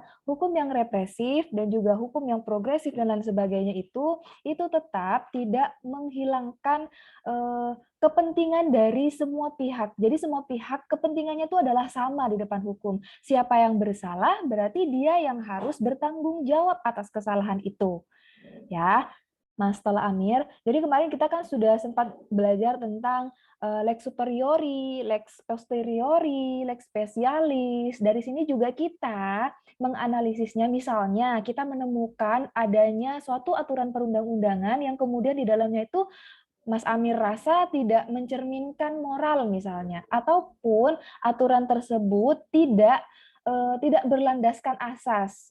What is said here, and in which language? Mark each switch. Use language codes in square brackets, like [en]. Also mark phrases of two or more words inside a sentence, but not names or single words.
[id] Hukum yang represif dan juga hukum yang progresif dan lain sebagainya itu tetap tidak menghilangkan kepentingan dari semua pihak. Jadi semua pihak kepentingannya itu adalah sama di depan hukum. Siapa yang bersalah berarti dia yang harus bertanggung jawab atas kesalahan itu. Ya, Mas Tola Amir. Jadi kemarin kita kan sudah sempat belajar tentang [la] lex superiori, lex posteriori, lex specialis. [id] Dari sini juga kita menganalisisnya, misalnya kita menemukan adanya suatu aturan perundang-undangan yang kemudian di dalamnya itu Mas Amir rasa tidak mencerminkan moral misalnya, ataupun aturan tersebut tidak berlandaskan asas.